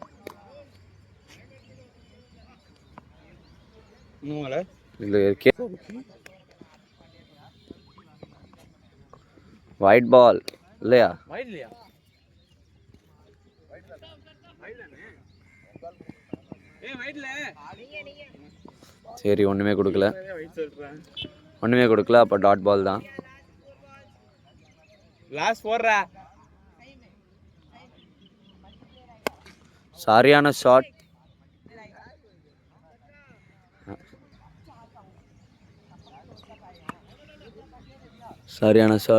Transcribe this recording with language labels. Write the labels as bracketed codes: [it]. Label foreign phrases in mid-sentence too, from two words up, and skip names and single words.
[en] wide ball [ta] இல்லையா? [hi] वाइड लिया. ए वाइड ले. [ta] சரி ஒன்றுமே கொடுக்கல. वाइड சொல்றேன். ஒன்றுமே கொடுக்கல. அப்போ [en] dot ball [ta] தான். லாஸ்ட் போடுறா. சரியான ஷாட். சரியான ஷாட்.